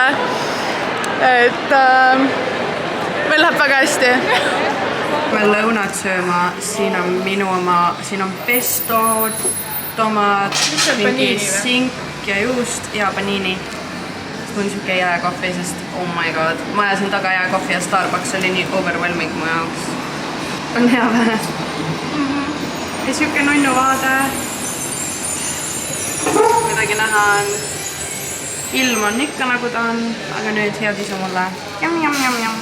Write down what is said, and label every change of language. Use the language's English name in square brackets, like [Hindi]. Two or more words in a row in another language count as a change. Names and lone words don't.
[Estonian] Et meil läheb väga hästi. Me lõunad sööma, siin on minu oma, siin on pesto, tomat, mingi sink ja juust ja panini. Mul on siuke jääkohvi, sest [English] oh my god, [Estonian] ma ajasin taga jääkohvi ja Starbucks oli nii overwhelming mu jaoks. On hea vähe. Ja siuke nunnu vaade. Midagi näha on. Ilm on ikka nagu ta on, aga nüüd head isu mulle. Jam.